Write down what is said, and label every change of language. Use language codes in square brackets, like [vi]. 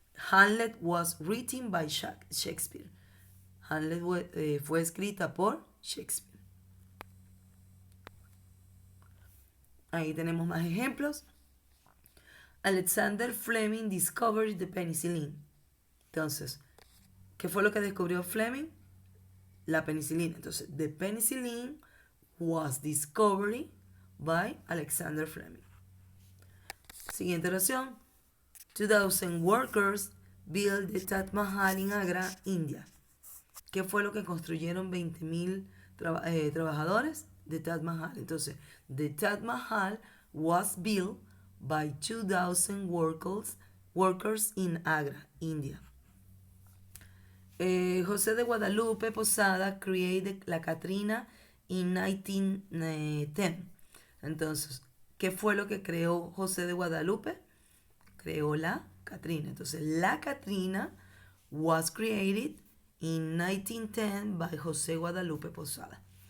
[en] Hamlet was written by Shakespeare. [es] Hamlet fue escrita por Shakespeare. Ahí tenemos más ejemplos. [en] Alexander Fleming discovered the penicillin. [es] Entonces, ¿qué fue lo que descubrió Fleming? La penicilina. [en] Entonces, the penicillin was discovered by Alexander Fleming. [es] Siguiente oración. [en] 2,000 workers built the Taj Mahal in Agra, India. [es] ¿Qué fue lo que construyeron 20,000 trabajadores? [en] The Taj Mahal. Entonces, the Taj Mahal was built by 2,000 workers in Agra, India. José de Guadalupe Posada created la Catrina in 1910. [es] Entonces, ¿qué fue lo que creó José de Guadalupe? Creó la Catrina. [en] Entonces, la Catrina was created in 1910 by José Guadalupe Posada.